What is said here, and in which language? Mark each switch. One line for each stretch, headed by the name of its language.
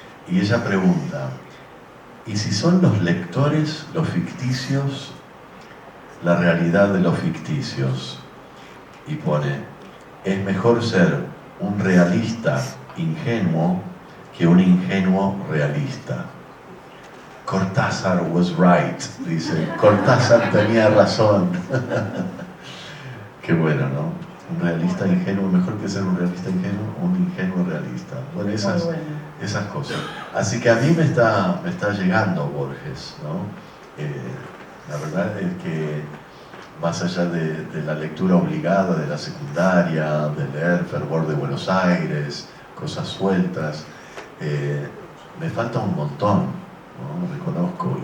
Spanish: Y ella pregunta, ¿y si son los lectores, los ficticios, la realidad de los ficticios? Y pone, es mejor ser un realista ingenuo que un ingenuo realista.
English: Cortázar was right,
Spanish: dice. Cortázar tenía razón. Qué bueno, ¿no? Un realista ingenuo, mejor que ser un realista ingenuo, un ingenuo realista. Bueno, esas cosas. Así que a mí me está llegando Borges, ¿no? La verdad es que más allá de la lectura obligada de la secundaria, de leer Fervor de Buenos Aires, cosas sueltas, me falta un montón, ¿no? Reconozco.